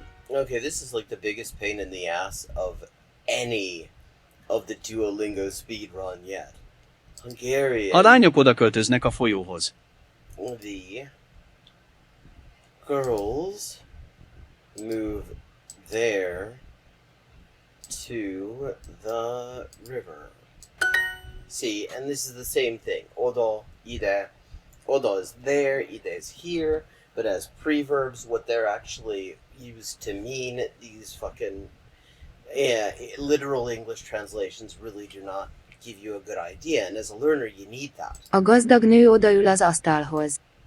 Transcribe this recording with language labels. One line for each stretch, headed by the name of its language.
English: Okay, this is like the biggest pain in the ass of any of the Duolingo speedrun yet. Hungarian.
Hungarian: A lányok oda költöznek a folyóhoz.
English: The girls move there to the river. See, and this is the same thing. Oda, ide. Oda is there, ide is here, but as preverbs, what they're actually used to mean, these fucking literal English translations really do not give you a good idea, and as a learner you need that.
Hungarian: A gazdag nő odaül az asztalhoz.